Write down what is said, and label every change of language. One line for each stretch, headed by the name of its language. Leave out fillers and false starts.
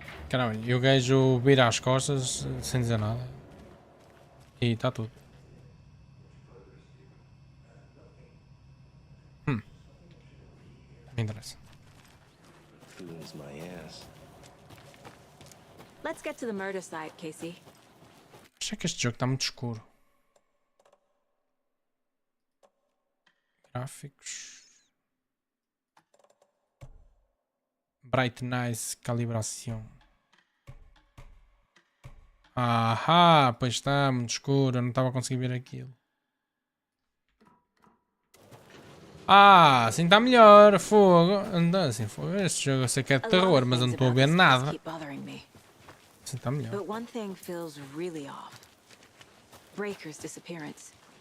Portuguese: Caramba, e o gajo vira as costas sem dizer nada. E está tudo. Me interessa.
English: Lose my ass. Let's get to the murder site, Casey.
Portuguese: Acho que este jogo está muito escuro. Gráficos. Brightness, calibração. Ahá, pois está muito escuro, eu não estava a conseguir ver aquilo. Ah, assim está melhor, fogo. Anda assim, fogo. Este jogo eu sei que é de terror, mas eu não estou a ver nada. Assim está melhor.
English: But one thing feels really off. Breaker's disappearance.